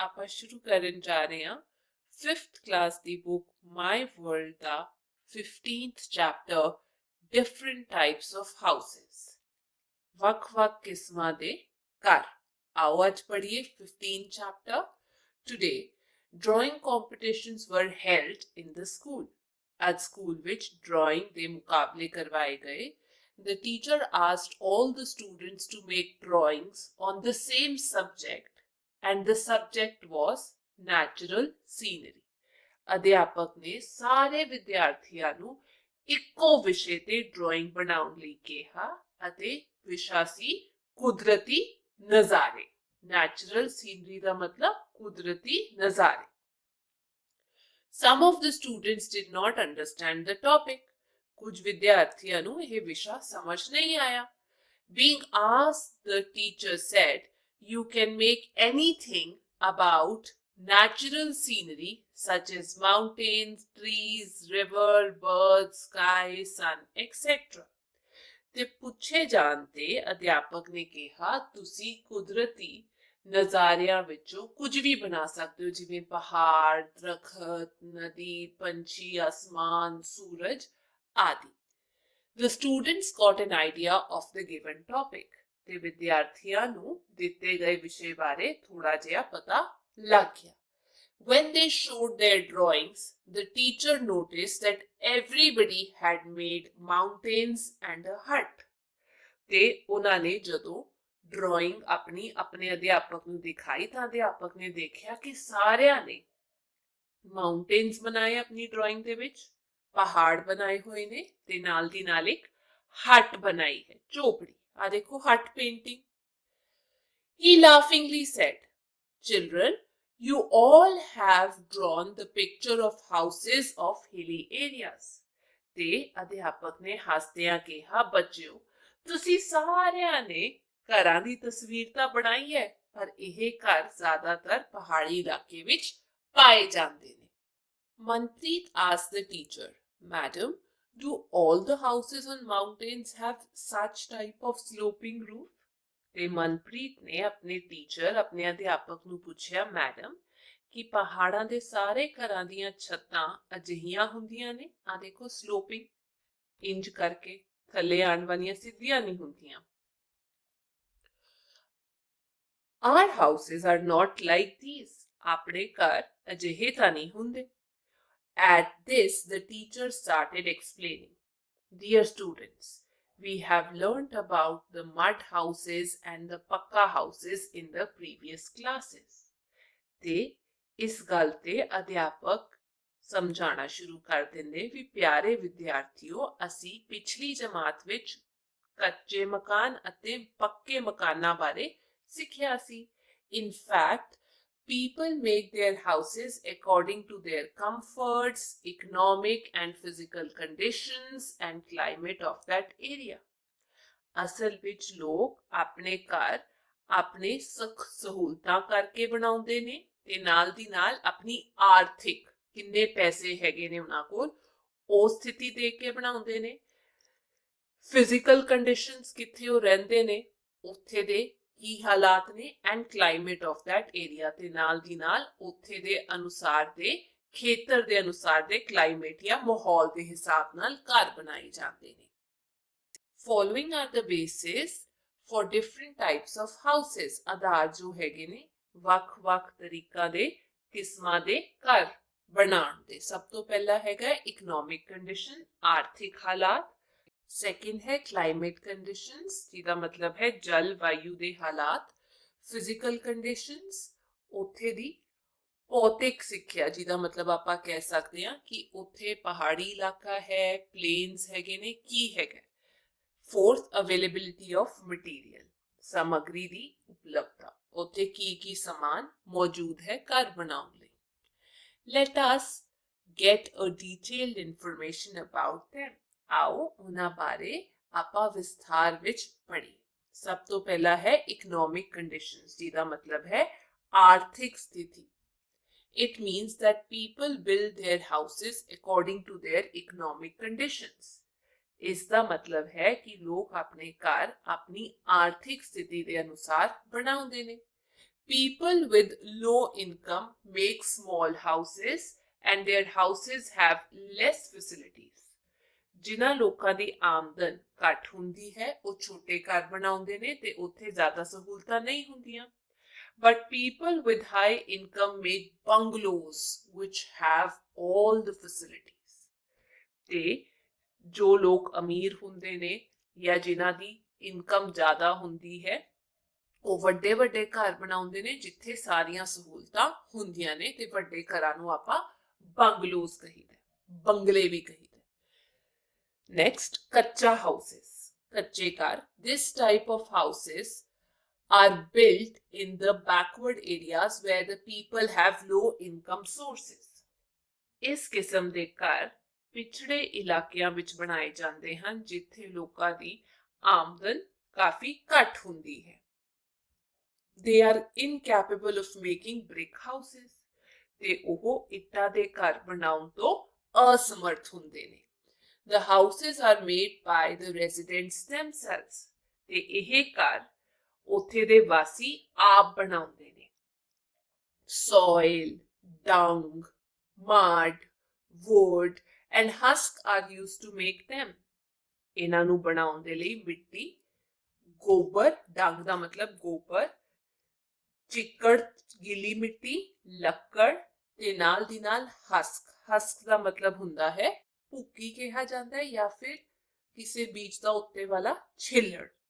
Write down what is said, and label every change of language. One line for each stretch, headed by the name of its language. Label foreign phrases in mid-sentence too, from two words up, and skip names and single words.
Punjabi: ਆਪਾਂ ਸ਼ੁਰੂ ਕਰਨ ਜਾ ਰਹੇ ਹਾਂ 5th ਕਲਾਸ ਦੀ ਬੁੱਕ ਮਾਈ ਵਰਲਡ ਦਾ 15th ਚੈਪਟਰ
English: different types of houses.
Punjabi: ਵੱਖ-ਵੱਖ ਕਿਸਮਾਂ ਦੇ ਘਰ। ਆਓ ਅੱਜ ਪੜ੍ਹੀਏ 15th ਚੈਪਟਰ।
English: ਟੁਡੇ drawing competitions were held in the school. At school which drawing
Punjabi: ਦੇ ਮੁਕਾਬਲੇ ਕਰਵਾਏ ਗਏ।
English: The teacher asked all the students to make drawings on the same subject and the subject was natural scenery.
Punjabi: ਅਧਿਆਪਕ ਨੇ ਸਾਰੇ ਵਿਦਿਆਰਥੀਆਂ ਨੂੰ ਇੱਕੋ ਵਿਸ਼ੇ ਤੇ ਡਰਾਇੰਗ ਬਣਾਉਣ ਲਈ ਕਿਹਾ ਅਤੇ ਵਿਸ਼ਾ ਸੀ ਕੁਦਰਤੀ ਨਜ਼ਾਰੇ।
English: natural scenery
Punjabi: ਦਾ ਮਤਲਬ ਕੁਦਰਤੀ ਨਜ਼ਾਰੇ।
English: Some of the students did not understand the topic.
Punjabi: ਕੁਝ ਵਿਦਿਆਰਥੀਆਂ ਨੂੰ ਇਹ ਵਿਸ਼ਾ ਸਮਝ ਨਹੀਂ ਆਇਆ।
English: Being asked, the teacher said, "You can make anything about natural scenery such as mountains, trees, river, birds, sky, sun, etc."
Punjabi: ਤੇ ਪੁੱਛੇ ਜਾਣ ਤੇ ਅਧਿਆਪਕ ਨੇ ਕਿਹਾ ਤੁਸੀਂ ਕੁਦਰਤੀ ਨਜ਼ਾਰਿਆਂ ਵਿੱਚੋਂ ਕੁਝ ਵੀ ਬਣਾ ਸਕਦੇ ਹੋ, ਜਿਵੇਂ ਪਹਾੜ, ਦਰਖਤ, ਨਦੀ, ਪੰਛੀ, ਅਸਮਾਨ, ਸੂਰਜ ਆਦਿ।
English: The students got an idea of the given topic.
Punjabi: ਤੇ ਵਿਦਿਆਰਥੀਆਂ ਨੂੰ ਦਿੱਤੇ ਗਏ ਵਿਸ਼ੇ ਬਾਰੇ ਥੋੜਾ ਜਿਹਾ ਪਤਾ ਲੱਗ ਗਿਆ।
English: When they showed their drawings, the teacher noticed that everybody had made mountains and a hut.
Punjabi: ਤੇ ਉਹਨਾਂ ਨੇ ਜਦੋਂ ਡਰਾਇੰਗ ਆਪਣੀ ਆਪਣੇ ਅਧਿਆਪਕ ਨੂੰ ਦਿਖਾਈ ਤਾਂ ਅਧਿਆਪਕ ਨੇ ਦੇਖਿਆ ਕਿ ਸਾਰਿਆਂ ਨੇ ਮਾਊਂਟੇਨਸ ਬਣਾਏ ਆਪਣੀ ਡਰਾਇੰਗ ਦੇ ਵਿੱਚ, ਪਹਾੜ ਬਣਾਏ ਹੋਏ ਨੇ ਤੇ ਨਾਲ ਦੀ ਨਾਲ ਇੱਕ ਹਟ ਬਣਾਈ ਹੈ, ਝੋਪੜੀ। ਆ ਦੇਖੋ ਹਟ ਪੇਂਟਿੰਗ।
English: He laughingly said, "Children, you all have drawn the picture of houses of hilly areas."
Punjabi: ਤੇ ਅਧਿਆਪਕ ਨੇ ਹੱਸਦਿਆਂ ਕਿਹਾ, ਬੱਚਿਓ ਤੁਸੀਂ ਸਾਰਿਆਂ ਨੇ ਘਰਾਂ ਦੀ ਤਸਵੀਰ ਤਾਂ ਬਣਾਈ ਹੈ, ਪਰ ਇਹ ਘਰ ਜ਼ਿਆਦਾਤਰ ਪਹਾੜੀ ਇਲਾਕੇ ਵਿੱਚ ਪਾਏ ਜਾਂਦੇ ਨੇ।
English: ਮਨਪ੍ਰੀਤ asked the teacher, "Madam, do all the houses on mountains have such type of sloping roof?"
Punjabi: ਤੇ ਮਨਪ੍ਰੀਤ ਨੇ ਆਪਣੇ ਟੀਚਰ ਆਪਣੇ ਅਧਿਆਪਕ ਨੂੰ ਪੁੱਛਿਆ, ਮੈਡਮ ਕਿ ਪਹਾੜਾਂ ਦੇ ਸਾਰੇ ਘਰਾਂ ਦੀਆਂ ਛੱਤਾਂ ਅਜਿਹੀਆਂ ਹੁੰਦੀਆਂ ਨੇ? ਆ ਦੇਖੋ ਸਲੋਪਿੰਗ, ਇੰਜ ਕਰਕੇ ਥੱਲੇ ਆਉਣ ਵਾਲੀਆਂ ਸਿੱਧੀਆਂ ਨਹੀਂ ਹੁੰਦੀਆਂ।
English: Our houses are not like these.
Punjabi: ਆਪਣੇ ਘਰ ਅਜਿਹੇ ਤਾਂ ਨਹੀਂ ਹੁੰਦੇ।
English: At this, the teacher started explaining. Dear students, we have learnt about the mud houses and the pakka houses in the previous classes.
Punjabi: ਤੇ ਇਸ ਗੱਲ ਤੇ ਅਧਿਆਪਕ ਸਮਝਾਉਣਾ ਸ਼ੁਰੂ ਕਰ ਦਿੰਦੇ ਵੀ ਪਿਆਰੇ ਵਿਦਿਆਰਥੀਓ, ਅਸੀਂ ਪਿਛਲੀ ਜਮਾਤ ਵਿੱਚ ਕੱਚੇ ਮਕਾਨ ਅਤੇ ਪੱਕੇ ਮਕਾਨਾਂ ਬਾਰੇ ਸਿੱਖਿਆ ਸੀ।
English: In fact, people make their houses according to their comforts, economic and physical conditions and climate of that area.
Punjabi: ਅਸਲ ਵਿੱਚ ਲੋਕ ਆਪਣੇ ਘਰ ਆਪਣੇ ਸੁੱਖ ਸਹੂਲਤਾਂ ਕਰਕੇ ਬਣਾਉਂਦੇ ਨੇ ਤੇ ਨਾਲ ਦੀ ਨਾਲ ਆਪਣੀ ਆਰਥਿਕ ਕਿੰਨੇ ਪੈਸੇ ਹੈਗੇ ਨੇ ਉਹਨਾਂ ਕੋਲ ਉਹ ਸਥਿਤੀ ਦੇਖ ਕੇ ਬਣਾਉਂਦੇ ਨੇ।
English: physical conditions
Punjabi: ਕਿੱਥੇ ਉਹ ਰਹਿੰਦੇ ਨੇ ਉੱਥੇ ਦੇ ਕੀ ਹਾਲਾਤ ਨੇ
English: and climate of that area
Punjabi: ਤੇ ਨਾਲ ਦੀ ਨਾਲ ਉੱਥੇ ਦੇ ਅਨੁਸਾਰ ਦੇ ਖੇਤਰ ਦੇ ਅਨੁਸਾਰ ਦੇ ਕਲਾਈਮੇਟ ਜਾਂ ਮਾਹੌਲ ਦੇ ਹਿਸਾਬ ਨਾਲ ਘਰ ਬਣਾਏ ਜਾਂਦੇ ਨੇ।
English: Following are the basis for different types of houses.
Punjabi: ਆਧਾਰ ਜੋ ਹੈਗੇ ਨੇ ਵੱਖ-ਵੱਖ ਤਰੀਕਾਂ ਦੇ ਕਿਸਮਾਂ ਦੇ ਘਰ ਬਣਾਉਣ ਦੇ। ਸਭ ਤੋਂ ਪਹਿਲਾ ਹੈਗਾ
English: economic condition,
Punjabi: ਆਰਥਿਕ ਹਾਲਾਤ। ਸੈਕਿੰਡ ਹੈ
English: climate conditions,
Punjabi: ਜਿਹਦਾ ਮਤਲਬ ਹੈ ਜਲ ਵਾਯੂ ਦੇ ਹਾਲਾਤ।
English: physical conditions,
Punjabi: ਉੱਥੇ ਦੀ ਭੌਤਿਕ ਸਿੱਖਿਆ, ਜਿਹਦਾ ਮਤਲਬ ਆਪਾਂ ਕਹਿ ਸਕਦੇ ਹਾਂ ਕਿ ਉੱਥੇ ਪਹਾੜੀ ਇਲਾਕਾ ਹੈ, ਪਲੇਨਸ ਹੈਗੇ ਨੇ, ਕੀ ਹੈਗਾ।
English: fourth, availability of material,
Punjabi: ਸਮੱਗਰੀ ਦੀ ਉਪਲਬਧਤਾ, ਉੱਥੇ ਕੀ ਸਮਾਨ ਮੌਜੂਦ ਹੈ ਘਰ ਬਣਾਉਣ ਲਈ।
English: Let us get a detailed information about them.
Punjabi: ਆਓ ਉਹਨਾਂ ਬਾਰੇ ਆਪਾਂ ਵਿਸਥਾਰ ਵਿੱਚ ਪੜ੍ਹੀਏ। ਸਭ ਤੋਂ ਪਹਿਲਾ ਹੈ
English: economic conditions,
Punjabi: ਜਿਹਦਾ ਮਤਲਬ ਹੈ ਆਰਥਿਕ ਸਥਿਤੀ।
English: It means that people build their houses according to their economic conditions.
Hindi: इसका मतलब है कि लोग अपने घर अपनी आर्थिक स्थिति के अनुसार बनाते ने.
English: People with low income make small houses and their houses have less facilities.
Punjabi: ਜਿਨ੍ਹਾਂ ਲੋਕਾਂ ਦੀ ਆਮਦਨ ਘੱਟ ਹੁੰਦੀ ਹੈ ਉਹ ਛੋਟੇ ਘਰ ਬਣਾਉਂਦੇ ਨੇ ਤੇ ਉੱਥੇ ਜ਼ਿਆਦਾ ਸਹੂਲਤਾਂ ਨਹੀਂ ਹੁੰਦੀਆਂ.
English: But people with high income make bungalows which have all the facilities.
Punjabi: ਤੇ ਜੋ ਲੋਕ ਅਮੀਰ ਹੁੰਦੇ ਨੇ ਜਾਂ ਜਿਨ੍ਹਾਂ ਦੀ ਇਨਕਮ ਜ਼ਿਆਦਾ ਹੁੰਦੀ ਹੈ ਉਹ ਵੱਡੇ ਵੱਡੇ ਘਰ ਬਣਾਉਂਦੇ ਨੇ ਜਿੱਥੇ ਸਾਰੀਆਂ ਸਹੂਲਤਾਂ ਹੁੰਦੀਆਂ ਨੇ ਤੇ ਵੱਡੇ ਘਰਾਂ ਨੂੰ ਆਪਾਂ ਬੰਗਲੋਜ਼ ਕਹੀਦਾ, ਬੰਗਲੇ ਵੀ ਕਹੀਦਾ. ਨੈਕਸਟ, ਕੱਚਾ ਹਾਊਸਸ, ਕੱਚੇ ਘਰ.
English: This type of houses are built in the backward areas where the people have low income sources.
Punjabi: ਇਸ ਕਿਸਮ ਦੇ ਘਰ ਪਿਛੜੇ ਇਲਾਕਿਆਂ ਵਿੱਚ ਬਣਾਏ ਜਾਂਦੇ ਹਨ ਜਿੱਥੇ ਲੋਕਾਂ ਦੀ ਆਮਦਨ ਕਾਫੀ ਘੱਟ ਹੁੰਦੀ ਹੈ.
English: They are incapable of making brick houses.
Punjabi: ਤੇ ਉਹ ਇੱਟਾਂ ਦੇ ਘਰ ਬਣਾਉਣ ਤੋਂ ਅਸਮਰਥ ਹੁੰਦੇ ਨੇ.
English: The houses are made by the residents themselves.
Punjabi: ਤੇ ਇਹ ਘਰ ਉੱਥੇ ਦੇ ਵਾਸੀ ਆਪ ਬਣਾਉਂਦੇ ਨੇ.
English: Soil, dung, mud, wood and husk are used to make them.
Punjabi: ਇਹਨਾਂ ਨੂੰ ਬਣਾਉਣ ਦੇ ਲਈ ਮਿੱਟੀ, ਗੋਬਰ, ਡੰਗ ਦਾ ਮਤਲਬ ਗੋਬਰ, ਚਿੱਕੜ, ਗਿੱਲੀ ਮਿੱਟੀ, ਲੱਕੜ ਤੇ ਨਾਲ ਦੀ ਨਾਲ ਹਸਕ. ਹਸਕ ਦਾ ਮਤਲਬ ਹੁੰਦਾ ਹੈ ਭੁੱਕੀ ਕਿਹਾ ਜਾਂਦਾ ਹੈ ਜਾਂ ਫਿਰ ਕਿਸੇ ਬੀਜ ਦਾ ਉੱਤੇ ਵਾਲਾ ਛਿੱਲੜ.